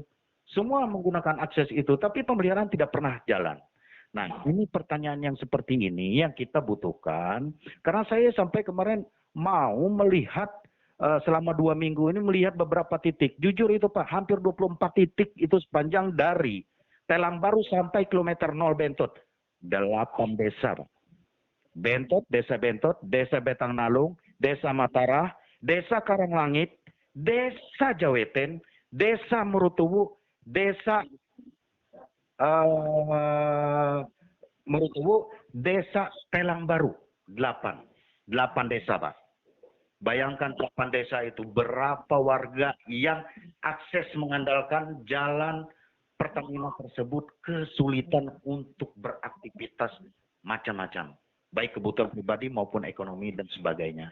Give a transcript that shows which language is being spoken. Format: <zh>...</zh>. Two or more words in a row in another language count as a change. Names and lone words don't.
<id>Semua menggunakan akses itu. Tapi pemeliharaan tidak pernah jalan. Nah, ini pertanyaan yang seperti ini yang kita butuhkan. Karena saya sampai kemarin mau melihat selama 2 minggu ini melihat beberapa titik. Jujur itu Pak, hampir 24 titik itu sepanjang dari Telang Baru sampai kilometer 0 Bentot. 8 desa Pak. Bentot, Desa Betang Nalung, Desa Matarah, Desa Karanglangit, Desa Jaweten, Desa Murutuwu, Desa Murutuwu, Desa Telang Baru, 8 desa Pak. Bayangkan 8 desa itu berapa warga yang akses mengandalkan jalan Pertamina tersebut kesulitan untuk beraktivitas macam-macam. Baik kebutuhan pribadi maupun ekonomi dan sebagainya.</id>